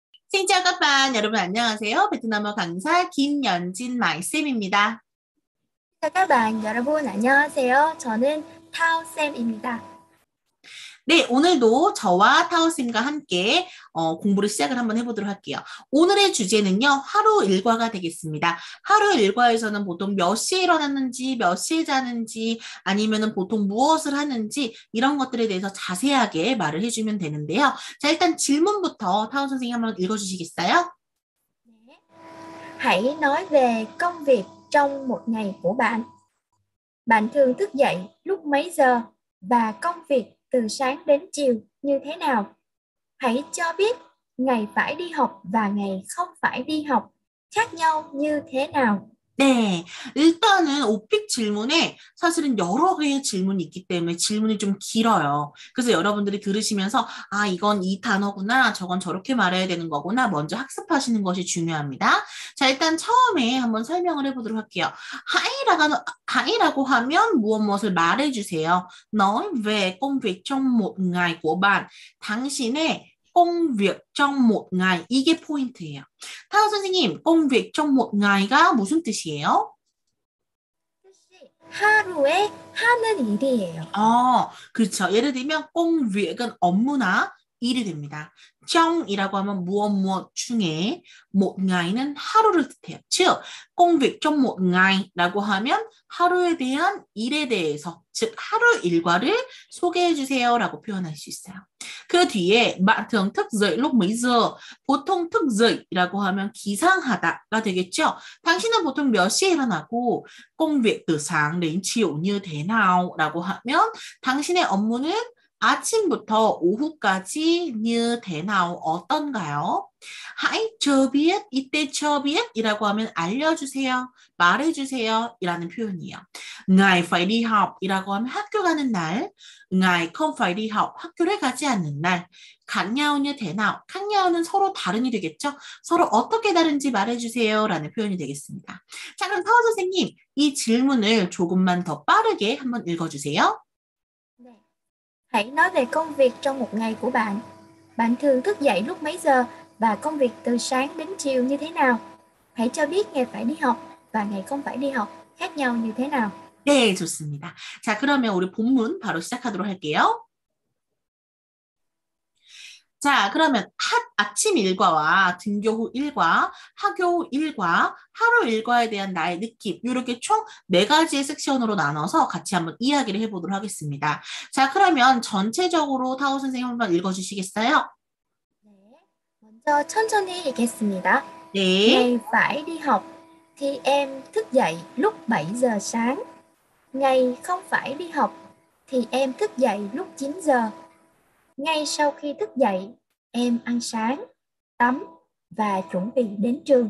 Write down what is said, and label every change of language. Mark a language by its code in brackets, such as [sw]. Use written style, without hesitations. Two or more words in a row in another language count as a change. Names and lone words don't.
[vi] Xin chào các bạn, [ko] 여러분 안녕하세요. 베트남어 강사 김연진 마이쌤입니다. 자, [vi] các bạn, [ko] 여러분 안녕하세요. 저는 타오쌤입니다. 네, 오늘도 저와 타오쌤과 함께 공부를 시작을 한번 해보도록 할게요. 오늘의 주제는요, 하루 일과가 되겠습니다. 하루 일과에서는 보통 몇 시에 일어났는지, 몇 시에 자는지, 아니면은 보통 무엇을 하는지, 이런 것들에 대해서 자세하게 말을 해주면 되는데요. 자, 일단 질문부터 타오 선생님 한번 읽어주시겠어요? [vi] Hãy nói về công việc trong một ngày của bạn. Bạn thường thức dậy lúc mấy giờ và công việc từ sáng đến chiều như thế nào? Hãy cho biết ngày phải đi học và ngày không phải đi học khác nhau như thế nào. [ko] 네, 일단은 오픽 질문에 사실은 여러 개의 질문이 있기 때문에 질문이 좀 길어요. 그래서 여러분들이 들으시면서 아, 이건 이 단어구나, 저건 저렇게 말해야 되는 거구나, 먼저 학습하시는 것이 중요합니다. 자, 일단 처음에 한번 설명을 해보도록 할게요. 하이라고 하면 무엇을 말해주세요. [vi] Nói về công việc trong một ngày của bạn. [ko] 당신의 [vi] công việc trong một ngày. [ko] 이게 포인트예요. 타오 선생님, [vi] công việc trong một ngày [ko] 가 무슨 뜻이에요? 하루에 하는 일이에요. 그렇죠. 예를 들면 [vi] công việc [ko] 은 업무나 일이 됩니다. 정이라고 하면 무엇 중에 [vi] một ngày [ko] 는 하루를 뜻해요. 즉, [vi] công việc trong một ngày [ko] 라고 하면 하루에 대한 일에 대해서, 즉 하루 일과를 소개해 주세요라고 표현할 수 있어요. 그 뒤에 [vi] bạn thường thức dậy lúc mấy giờ? [ko] 보통 [vi] thức dậy [ko] 라고 하면 기상하다가 되겠죠. 당신은 보통 몇 시에 일어나고 [vi] công việc từ sáng đến chiều như thế nào?라고 [ko] 하면 당신의 업무는 아침부터 오후까지 [vi] như thế nào [ko] 어떤가요? [vi] Hãy cho biết, [ko] 이때 [vi] cho biết [ko] 이라고 하면 알려주세요, 말해주세요 이라는 표현이에요. [vi] Ngài phải đi học [ko] 이라고 하면 학교 가는 날, [vi] Ngài không phải đi học, [ko] 학교를 가지 않는 날. [vi] khác nhau như thế nào? khác nhau [ko] 는 서로 다른이 되겠죠? 서로 어떻게 다른지 말해주세요 라는 표현이 되겠습니다. 자, 그럼 타워 선생님, 이 질문을 조금만 더 빠르게 한번 읽어주세요. [vi] Hãy nói về công việc trong một ngày của bạn. Bạn thường thức dậy lúc mấy giờ và công việc từ sáng đến chiều như thế nào? Hãy cho biết ngày phải đi học và ngày không phải đi học khác nhau như thế nào. [ko] 네, 좋습니다. 자, 그러면 우리 본문 바로 시작하도록 할게요. 자, 그러면 아침 일과와 등교 후 일과, 학교 후 일과, 하루 일과에 대한 나의 느낌, 이렇게 총 네 가지의 섹션으로 나눠서 같이 한번 이야기를 해보도록 하겠습니다. 자, 그러면 전체적으로 타오 선생님 한번 읽어주시겠어요? 네, 먼저 천천히 읽겠습니다. 네. [vi] Ngày phải đi học thì em thức dậy lúc 7 giờ sáng. Ngày không phải đi học thì em thức dậy lúc 9 giờ. Ngay sau khi thức dậy, em ăn sáng, tắm và chuẩn bị đến trường.